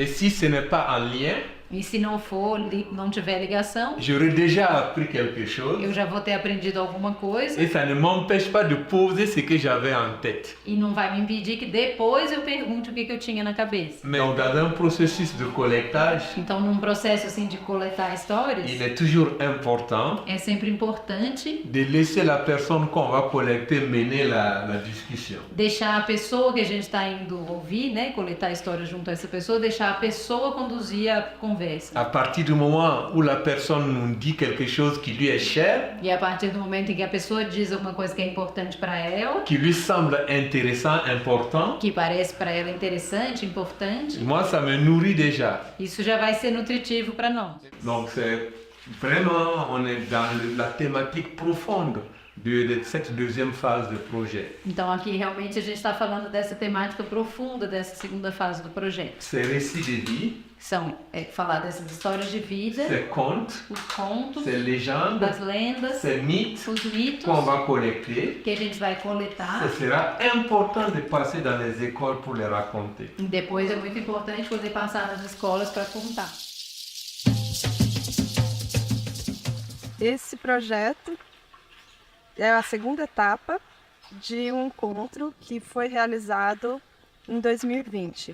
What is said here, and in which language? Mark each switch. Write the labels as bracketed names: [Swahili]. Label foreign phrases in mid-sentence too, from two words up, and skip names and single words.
[French] Et si ce n'est pas en lien, [Portuguese] E se não for, não tiver ligação, [French] j'aurais déjà appris quelque chose [Portuguese] eu já vou ter aprendido alguma coisa [French] et ça ne m'empêche pas de poser ce que j'avais en tête. [Portuguese] e não vai me impedir que depois eu pergunte o que eu tinha na cabeça. [French] Mais dans un processus de collectage, [Portuguese] Então, num processo assim de coletar histórias, [French] il est toujours important [Portuguese] é sempre importante [French] de laisser la personne qu'on va collecter mener la discussion. [Portuguese] deixar a pessoa que a gente está indo ouvir, né, coletar histórias junto a essa pessoa, deixar a pessoa conduzir a conversa. [French] À partir du moment où la personne nous dit quelque chose qui lui est cher, [Portuguese] E a partir do momento em que a pessoa diz alguma coisa que é importante para ela, [French] qui lui semble intéressant, important, [Portuguese] que parece para ela interessante, importante, [French] moi ça me nourrit déjà. [Portuguese] isso já vai ser nutritivo para nós. [French] Donc c'est vraiment, on est dans la thématique profonde de cette deuxième phase de projet. [Portuguese] Então aqui realmente a gente está falando dessa temática profunda dessa segunda fase do projeto. [French] Ces récits de vie, [Portuguese] São falar dessas histórias de vida, [French] ces contes, [Portuguese] os contos, [French] ces légendes, [Portuguese] das lendas, [French] ces mythes [Portuguese] os mitos [French] qu'on va collecter. [Portuguese] que a gente vai coletar. [French] Ce sera important de passer dans les écoles pour les raconter. [Portuguese] E depois é muito importante poder passar nas escolas para contar. Esse projeto é a segunda etapa de um encontro que foi realizado em 2020.